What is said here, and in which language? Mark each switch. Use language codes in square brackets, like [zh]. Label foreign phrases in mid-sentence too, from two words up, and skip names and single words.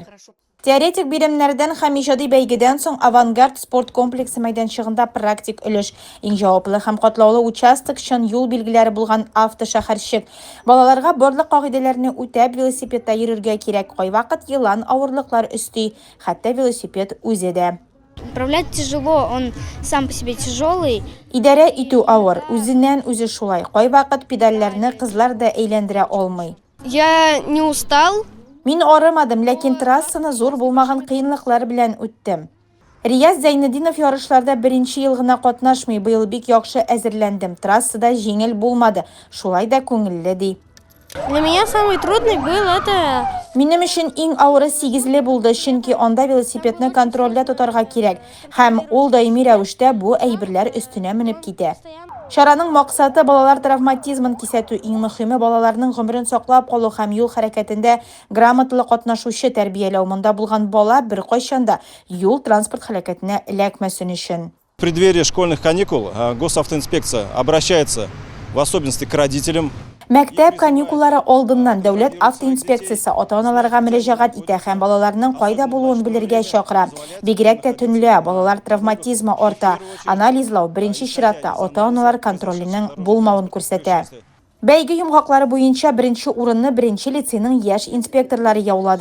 [tt] Теоретик биремнәрдән һәм иҗади бәйгедән соң Авангард спорт комплексы мәйданчыгында практик өлеш. Иң җаваплы һәм катлаулы участок чын юл билгеләре булган автошәһәрчек. Балаларга барлык кагыйдәләрне үтәп велосипедта йөрергә кирәк. Кайвакыт елан авырлыклар өсти, хәтта велосипед үзе дә. [ru] Управлять тяжело, он сам по себе тяжелый. [tt] Идарә итү авыр, үзеннән үзе шулай. Кайвакыт педальләрне кызлар да әйләндерә алмый. [ru] Я не устал. [tt] Мин арымадым, ләкин трассаны зур булмаган кыенлыклар белән үттем. Рияз Зайнетдинов ярышларда беренче ел гына катнашмый, быел бик яхшы әзерләндем. Трассада җиңел булмады, шулай да күңелле ди. [ru] Для меня самый трудный был это... [tt] Минем өчен иң авыры 8-ле булды, чөнки анда велосипедны контрольдә тотарга кирәк, һәм ул даими рәвештә бу әйберләр өстенә менеп китә. Шараның максаты балалар травматизмын кисәтү, иң мөһиме балаларның гомерен саклап калу һәм юл хәрәкәтендә грамоталы катнашучы тәрбияләү. Монда булган бала бер кайчанда юл транспорт хәрәкәтенә эләкмәсен өчен. [ru] В преддверии школьных каникул госавтоинспекция обращается в особенности к родителям. [tt] Мәктәп каникуллары алдыннан дәүләт автоинспекциясе ата-аналарга мөрәҗәгать итә һәм балаларның кайда булуын белергә чакыра. Бигрәк тә төнлә балалар травматизмы арта. Анализлау беренче чиратта ата-аналар контроленең булмавын күрсәтә. Бәйге йомгаклары буенча беренче урынны беренче лицейның яшь инспекторлары яулады.